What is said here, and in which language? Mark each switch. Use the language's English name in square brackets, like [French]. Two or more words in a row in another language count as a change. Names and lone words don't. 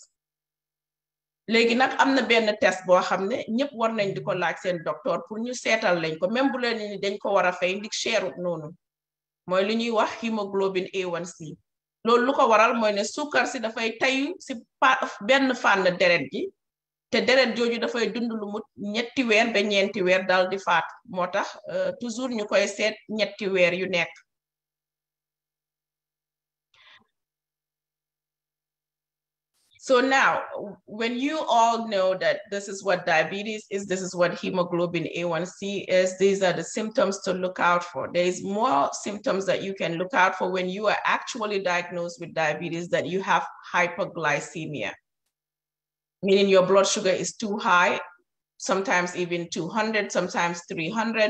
[Wolof] Léegi nag am na benn test boo xam ne ñëpp war nañ di ko laaj seen docteur pour ñu seetal lañ ko, même bu leen ni dañ ko war a fay ndik cherut noonu, mooy lu ñuy wax [English] hemoglobin A1c. [Wolof] loolu lu ko waral mooy ne suukar si dafay tayu si benn fànn deret ji, te deret jooju dafay dund lu mu 3 weer ba 4 weer dal di faatu. moo tax toujours ñu koy seet 3 weer yu nekk. [English] So now, when you all know that this is what diabetes is, this is what hemoglobin A1c is, these are the symptoms to look out for. There is more symptoms that you can look out for when you are actually diagnosed with diabetes, that you have hyperglycemia, meaning your blood sugar is too high, sometimes even 200, sometimes 300.